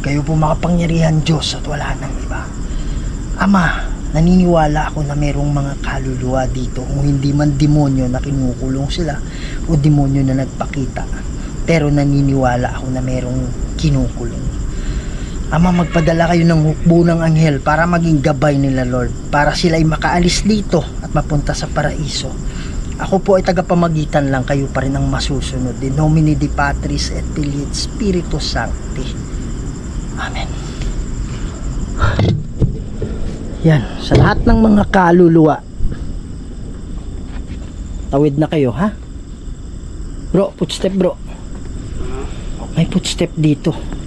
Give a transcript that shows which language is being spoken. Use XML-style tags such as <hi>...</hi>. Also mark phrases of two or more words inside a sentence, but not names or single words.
<tl>Kayo po makapangyarihan Diyos at wala nang iba. Ama, naniniwala ako na merong mga kaluluwa dito, kung hindi man demonyo na kinukulong sila o demonyo na nagpakita. Pero naniniwala ako na merong kinukulong. Ama, magpadala kayo ng hukbo ng anghel para maging gabay nila, Lord, para sila ay makaalis dito at mapunta sa paraiso. Ako po ay tagapamagitan lang, kayo pa rin ang masusunod.</tl> <la>In nomine Dei Patris et Filii et Spiritus Sancti. Amen.</la> <tl>Yan, sa lahat ng mga kaluluwa, tawid na kayo, ha? Bro, footstep bro. May footstep dito.</tl>